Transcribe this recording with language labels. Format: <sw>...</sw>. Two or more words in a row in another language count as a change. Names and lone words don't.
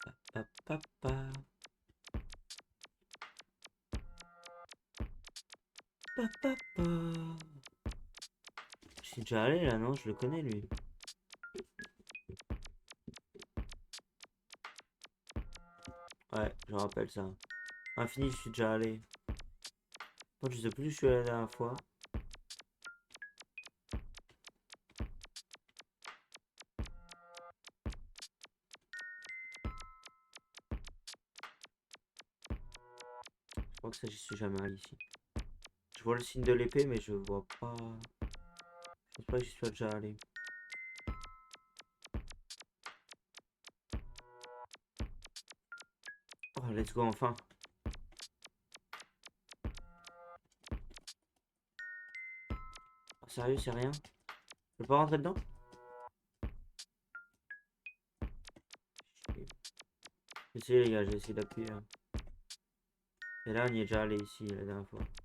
<fr>Pa, pa, pa. Pa, pa, pa. Je suis déjà allé là, non? Je le connais lui. Ouais, je me rappelle ça. Infini, je suis déjà allé. Moi, je sais plus où je suis allé la dernière fois. Je crois que ça, j'y suis jamais allé ici. Je vois le signe de l'épée, mais je vois pas. Je pense pas que j'y sois déjà allé.</fr> <en>Oh, let's go,</en> <fr>enfin. Oh, sérieux, c'est rien? Je peux pas rentrer dedans? Essayez, les gars, j'ai essayé d'appuyer là. Et là, on y est déjà allé ici la dernière fois.</fr>